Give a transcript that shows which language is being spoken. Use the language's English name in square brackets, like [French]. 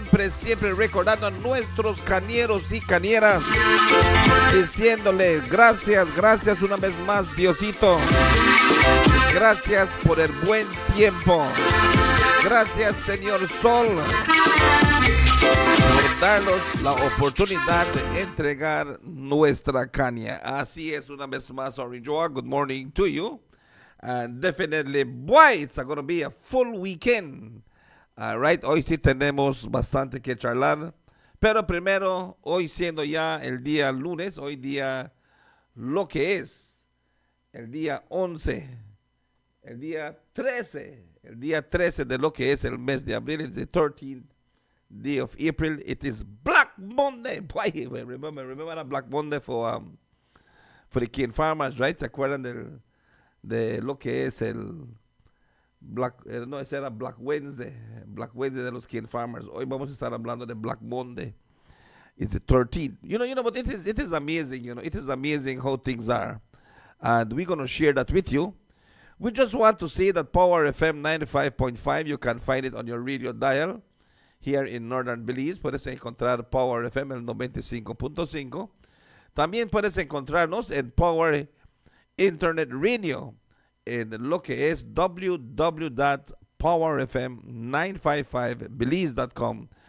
[Spanish] Siempre recordando a nuestros cañeros y cañeras, diciéndole gracias una vez más, Diosito. Gracias por el buen tiempo. Gracias, Señor Sol, por darnos la oportunidad de entregar nuestra caña. Así es, una vez más, Orange Walk. [English] Good morning to you. And definitely, boy, it's going to be a full weekend. [Spanish] All right, hoy sí tenemos bastante que charlar. Pero primero, hoy siendo ya el día lunes, hoy día lo que es el día 11, el día 13 de lo que es el mes de abril. [English] It's the 13th day of April. It is Black Monday. Boy, remember that Black Monday for the cane farmers, right? [Spanish] ¿Se acuerdan de lo que es el no, ese era Black Wednesday de los [English] cane farmers? [Spanish] Hoy vamos a estar hablando de Black Monday. [English] It's the 13th. You know, but it is amazing, it is amazing how things are. And we're going to share that with you. We just want to say that Power FM 95.5, you can find it on your radio dial here in Northern Belize. [Spanish] Puedes encontrar Power FM el 95.5. También puedes encontrarnos en Power Internet Radio en lo que es www.powerfm955belize.com.